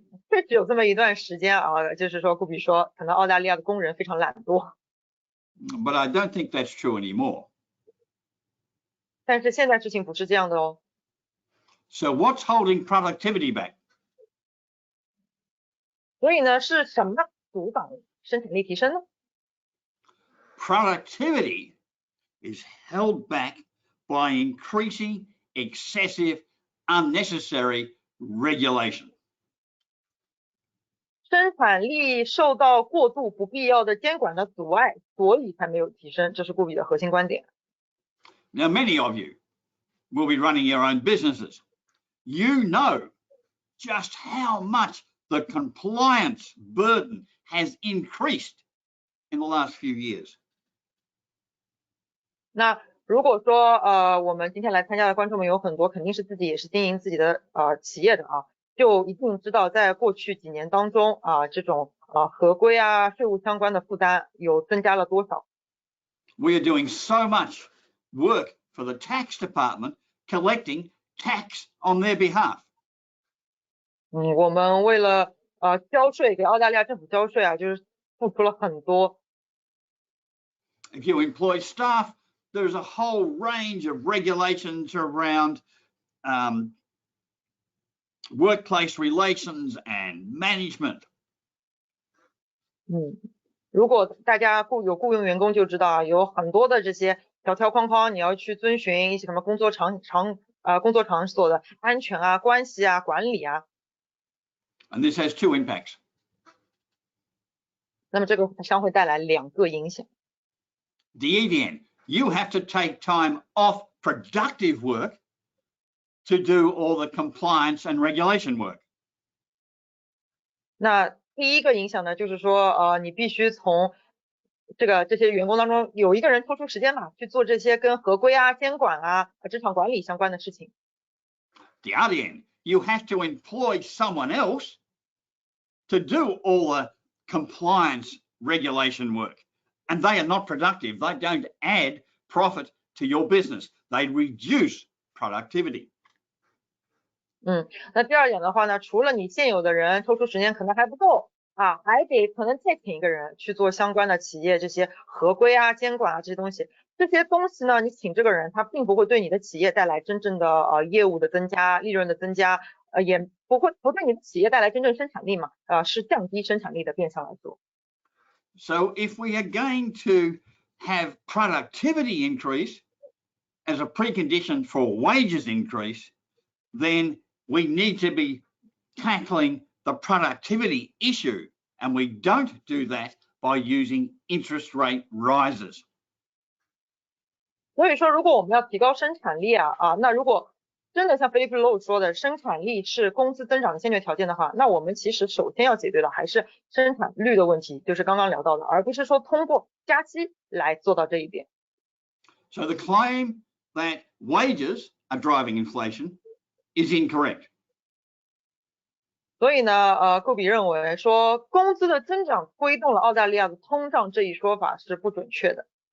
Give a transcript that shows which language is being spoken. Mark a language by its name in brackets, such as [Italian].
[Chinese] 确实有这么一段时间就是说，顾比说，可能澳大利亚的工人非常懒惰。 [English] But I don't think that's true anymore. [Chinese] 但是现在事情不是这样的哦。 [English] So what's holding productivity back? [Chinese] 所以呢，是什么阻挡生产力提升呢？ [English] Productivity is held back by increasing excessive, unnecessary regulation. [Chinese] 生产力受到过度不必要的监管的阻碍，所以才没有提升，这是顾比的核心观点。 [English] Now, many of you will be running your own businesses. You know just how much the compliance burden has increased in the last few years. [Chinese] 那如果说我们今天来参加的观众们有很多肯定是自己也是经营自己的企业的就一定知道在过去几年当中这种合规税务相关的负担有增加了多少。 [English] We are doing so much work for the tax department collecting tax on their behalf. [Chinese] 我们为了交税，给澳大利亚政府交税就是付出了很多。 [English] If you employ staff, there's a whole range of regulations around workplace relations and management. [Chinese] 如果大家有雇佣员工就知道啊，有很多的这些条框框，你要去遵循一些什么工作场所的安全啊、关系啊、管理啊。 [English] And this has two impacts. [Chinese] 那么这个将会带来2个影响。第一点 [English] you have to take time off productive work to do all the compliance and regulation work. [Chinese] 那第一个影响呢，就是说你必须从这些员工当中有一个人抽出时间嘛，去做这些跟合规啊、监管啊、职场管理相关的事情。第二点 [English] you have to employ someone else to do all the compliance regulation work, and they are not productive. They don't add profit to your business. They reduce productivity. [Chinese] 那第二点的话呢，除了你现有的人抽出时间可能还不够啊，还得可能再请一个人去做相关的企业这些合规啊、监管啊这些东西。这些东西呢，你请这个人，他并不会对你的企业带来真正的业务的增加、利润的增加，也不对你的企业带来真正生产力嘛，是降低生产力的，变相来说。 [English] So if we are going to have productivity increase as a precondition for wages increase, then we need to be tackling the productivity issue, and we don't do that by using interest rate rises. [Chinese] 所以说，如果我们要提高生产力那如果真的像 Philip Lowe 说的，生产力是工资增长的先决条件的话，那我们其实首先要解决的还是生产率的问题，就是刚刚聊到的，而不是说通过加息来做到这一点。 [English] So the claim that wages are driving inflation is incorrect. [Chinese] 所以呢，顾比认为说工资的增长推动了澳大利亚的通胀这一说法是不准确的。